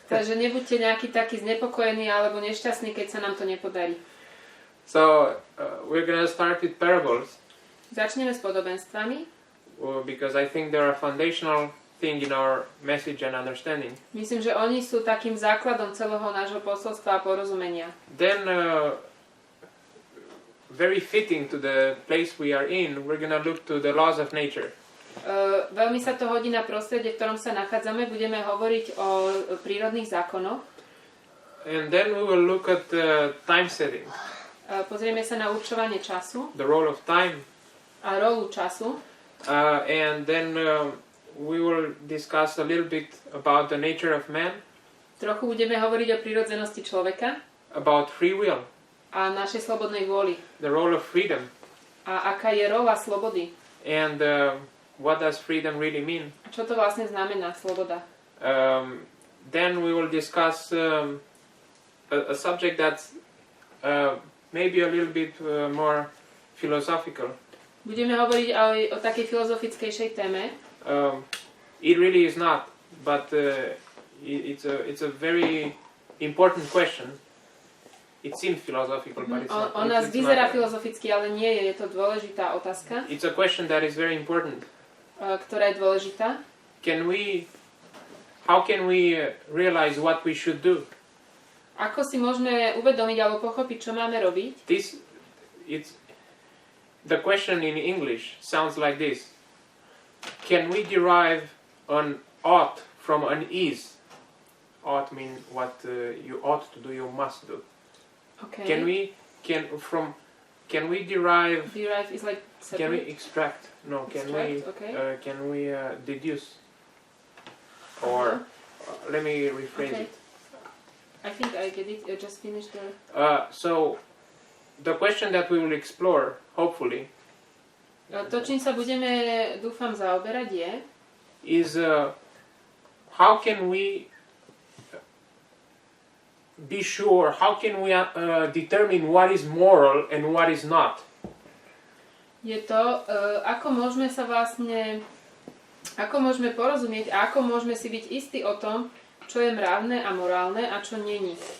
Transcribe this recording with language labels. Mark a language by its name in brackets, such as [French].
[Slovak] Takže nebuďte nejaký taký znepokojený alebo nešťastný, keď sa nám to nepodarí. [English] So we're going to start with parables. [Slovak] Začneme s podobenstvami. [English] Because I think they're a foundational thing in our message and understanding. [Slovak] Myslím, že oni sú takým základom celého nášho posolstva a porozumenia. [English] Then, very fitting to the place we are in, we're going to look to the laws of nature. [Slovak] Veľmi sa to hodí na prostredie, v ktorom sa nachádzame. Budeme hovoriť o prírodných zákonoch. [English] And then we will look at time setting. [Slovak] Pozrieme sa na určovanie času. [English] The role of time. [Slovak] A rolu času. [English] And then we will discuss a little bit about the nature of man. [Slovak] Trochu budeme hovoriť o prírodzenosti človeka. [English] About free will. [Slovak] A našej slobodnej vôli. [English] The role of freedom. [Slovak] A aká je rola slobody. [English] And what does freedom really mean? [Slovak] A čo to vlastne znamená sloboda? [English] Then we will discuss a subject that's maybe a little bit more philosophical. [Slovak] Budeme hovoriť aj o takej filozofickejšej téme. [English] It really is not, but it's a very important question. It seems philosophical, but it's not. [Slovak] Ona vyzerá filozoficky, ale nie je. Je to dôležitá otázka. [English] It's a question that is very important. [Slovak] Ktorá je dôležitá. [English] How can we realize what we should do? [Slovak] Ako si môžeme uvedomiť alebo pochopiť, čo máme robiť? [English] The question in English sounds like this. Can we derive an ought from an is? Ought mean what you ought to do, you must do. Okay. From Can we derive? Derive is like separate. Can we extract? No. Can we deduce? Or let me rephrase it. I think I get it. I just finished the. So the question that we will explore, hopefully. [Slovak] To, čím sa budeme, dúfam, zaoberať je. [English] Is how can we be sure? How can we determine what is moral and what is not? [Slovak] Je to, ako môžeme sa vlastne, ako môžeme porozumieť a ako môžeme si byť istí o tom, čo je mravné a morálne a čo není.